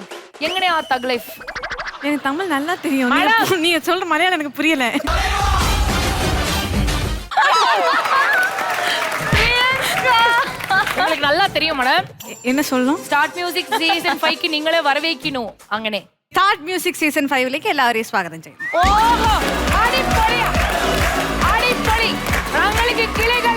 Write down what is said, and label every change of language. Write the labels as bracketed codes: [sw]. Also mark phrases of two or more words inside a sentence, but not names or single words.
[ml] എങ്ങനെ ആ [en] thug life? [ta] எனக்கு தமிழ் நல்லா தெரியும். நீங்க சொல்ற மலையாளம் எனக்கு புரியல. உங்களுக்கு நல்லா தெரியும் மேடம். என்ன சொல்லணும்? ஸ்டார்ட் மியூசிக் சீசன் 5 க்கு நீங்களே வரவேக்கணும். அங்கனே [ml] സ്റ്റാർട്ട് മ്യൂസിക് സീസൺ 5ലേക്ക് എല്ലാവരെയും സ്വാഗതം ചെയ്യുന്നു. ഓഹോ അടിപൊളി അടിപൊളി. ഞങ്ങൾക്ക് കിളി